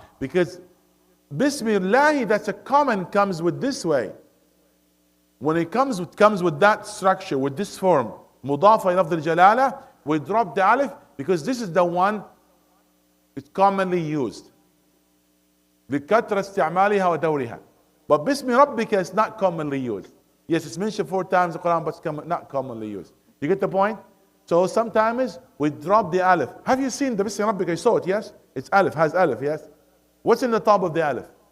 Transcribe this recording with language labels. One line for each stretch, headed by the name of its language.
English: Because Bismillah, that's a common, comes with this way. When it comes with that structure, with this form, Mudafa lafz al-Jalala, we drop the alif because this is the one it's commonly used.
Arabic: لكثرة استعمالها ودورها.
English: But Bismi Rabbika is not commonly used. Yes, it's mentioned 4 times in the Quran, but it's not commonly used. You get the point? So sometimes we drop the alif. Have you seen the Bismi Rabbika? You saw it, yes? It's alif, has alif, yes? What's in the top of the alif?